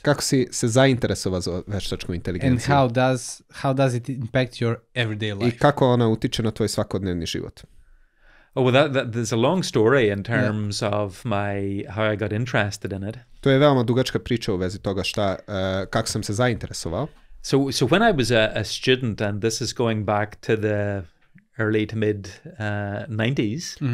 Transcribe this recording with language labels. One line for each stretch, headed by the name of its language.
Serbian: Kako si se zainteresovao za veštačku inteligenciju?
English: And how does it impact your everyday life?
Serbian: I kako ona utiče na tvoj svakodnevni život?
English: Oh, well, there's a long story in terms of how I got interested in it.
Serbian: To je veoma dugačka priča u vezi toga kako sam se zainteresovao.
English: So when I was a student, and this is going back to the early to mid 90s.